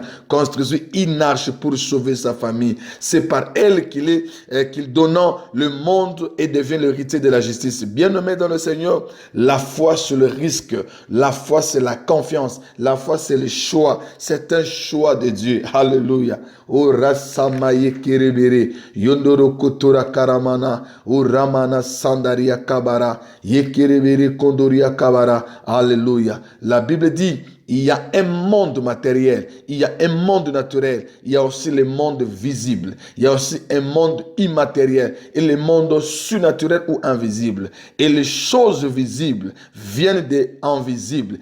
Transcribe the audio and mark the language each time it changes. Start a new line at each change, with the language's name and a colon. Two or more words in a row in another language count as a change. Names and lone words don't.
French: Construisit une arche pour sauver sa famille. C'est par elle qu'il donnant le monde et devient l'héritier de la justice. Bien-aimé dans le Seigneur, la foi c'est le risque. La foi c'est la confiance. La foi c'est le choix. C'est un choix de Dieu. Alléluia. Oh, Rassamaye Kerebere. Yondoro Kotora Karamana, O Ramana Sandaria Kabara, Yekerebere Kondoria Kabara. Alléluia. La Bible dit, il y a un monde matériel, il y a un monde naturel, il y a aussi le monde visible, il y a aussi un monde immatériel et le monde surnaturel ou invisible. Et les choses visibles viennent de invisibles.